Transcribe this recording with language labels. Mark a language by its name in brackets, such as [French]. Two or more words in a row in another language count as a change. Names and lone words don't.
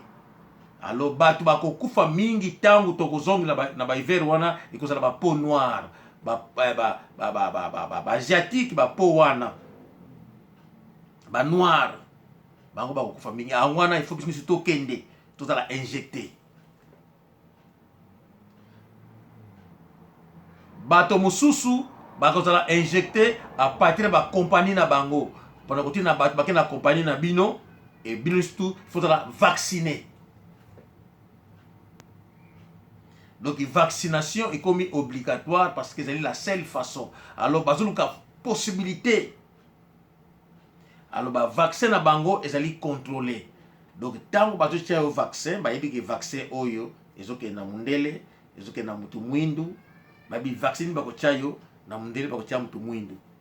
[Lingala] Alors batu bakokufa mingi tangu tokozongela na ba hiver wana ekozala ba [French] peau noire [Lingala] ba asiatique ba peau wana ba noir bango bakokufa mingi wana [French] il faut que [Lingala] biso tokende tozala injecté. Bato mosusu bakozala injecté [French] à partir de [Lingala] ba compagnie na bango [French] pendant que [Lingala] na bato bakena compagnie na bino et bino [French] surtout faut la vacciner. Donc vaccination est comme obligatoire parce que c'est la seule façon. [Lingala] Alors bazoluka possibilité. Alors ba vaccin na bango ezali contrôlé. Donc [French] tant que [Lingala] bazo tia [French] au vaccin, [Lingala] ba yebi [French] que vaccin [Lingala] oyo ezoke na mundele, ezoke na mutu mwindu, ba bi vaccine bako tia yo na mundele bako tia mutu mwindu.